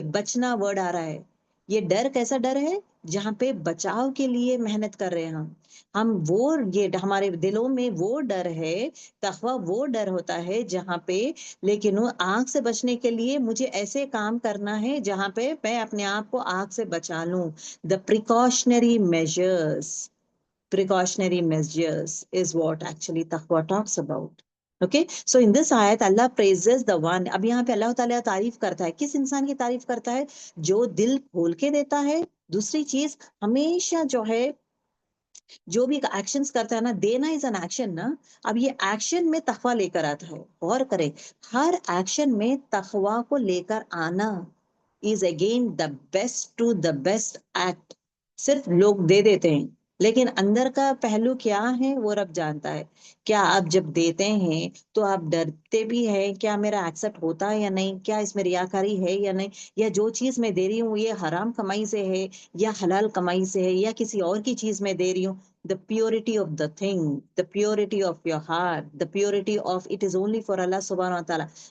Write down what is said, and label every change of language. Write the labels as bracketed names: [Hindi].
[Hindi] बचना वर्ड आ रहा है. ये डर कैसा डर है? जहाँ पे बचाव के लिए मेहनत कर रहे हैं हम वो, ये हमारे दिलों में वो डर है. तकवा वो डर होता है जहाँ पे, लेकिन वो आग से बचने के लिए मुझे ऐसे काम करना है जहाँ पे मैं अपने आप को आग से बचा लूं. [English] The precautionary measures, precautionary measures is what actually taqwa talks about. Okay, so in this ayat Allah praises the one. [Hindi] अब यहाँ पे अल्लाह ताला तारीफ करता है, किस इंसान की तारीफ करता है? जो दिल खोल के देता है. दूसरी चीज, हमेशा जो है, जो भी एक्शंस करता है ना, देना [English] is an action [Hindi] ना. अब ये एक्शन में तकवा लेकर आता है. गौर करें, हर एक्शन में तकवा को लेकर आना [English] Is again the best to the best act. [Hindi] सिर्फ लोग दे देते हैं, लेकिन अंदर का पहलू क्या है वो रब जानता है. क्या आप जब देते हैं तो आप डरते भी हैं, क्या मेरा एक्सेप्ट होता है या नहीं, क्या इसमें रियाकारी है या नहीं, या जो चीज मैं दे रही हूँ ये हराम कमाई से है या हलाल कमाई से है, या किसी और की चीज में दे रही हूँ. [English] the purity of the thing, the purity of your heart, the purity of it is only for Allah subhanahu wa ta'ala.